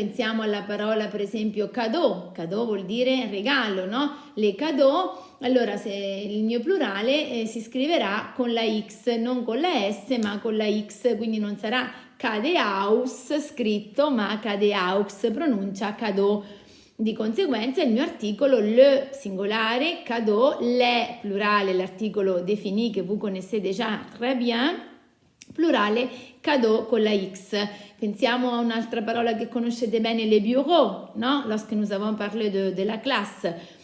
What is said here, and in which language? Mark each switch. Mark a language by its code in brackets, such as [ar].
[it] Pensiamo alla parola per esempio cadeau. Cadeau vuol dire regalo, no? Le cadeaux. Allora se il mio plurale si scriverà con la X, non con la S ma con la X, quindi non sarà cadeaux scritto ma cadeaux, pronuncia cadeau. Di conseguenza il mio articolo le singolare, cadeau, le plurale, l'articolo défini [fr] que vous connaissez déjà très bien, [it] plurale cadeau con la X. Pensiamo a un'altra parola che conoscete bene, les bureaux, no? [fr] Lorsque nous avons parlé de la classe.